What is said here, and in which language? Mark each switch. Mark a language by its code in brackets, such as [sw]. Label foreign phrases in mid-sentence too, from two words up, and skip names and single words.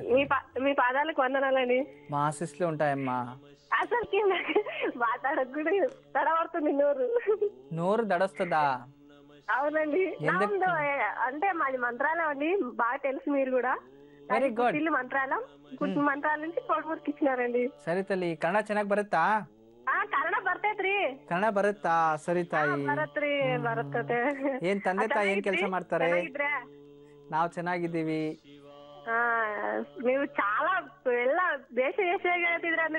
[te] మీ పాదాలకు వందనాలండి. మా ఆశీస్సులు ఉంటాయమ్మా. అసలుకి మాట్లాడకు కూడా తడబడుతుంది నోరు దడొస్తుందా? అవునండి. అంటే మాది మంత్రాలయం అండి, బాగా తెలుసు మీరు కూడా. వెరీ గుడ్. మంత్రాలయం ಮಂತ್ರಾಲಯ నుంచి ಕೋಡ್ಮೂರ್కి ಇಚ್ಚಿನಾರಂడి. [kn] ಸರಿ ತಲಿ, ಕನ್ನಡ ಚೆನ್ನಾಗಿ ಬರುತ್ತಾ? ಕನ್ನಡ ಬರ್ತೈತ್ರಿ. ಕನ್ನಡ ಬರುತ್ತಾ? ಸರಿ ತಾಯಿ. ಬರತ್ರಿ, ಬರುತ್ತದೆ. ಏನ್ ತಂದೆ ತಾಯಿ ಏನ್ ಕೆಲಸ ಮಾಡ್ತಾರೆ? ನಾವು ಚೆನ್ನಾಗಿದ್ದೀವಿ. ನೀವು చాలా ಎಲ್ಲ ಬೇಷ ಹೇಳ್ತಿದ್ರಿ.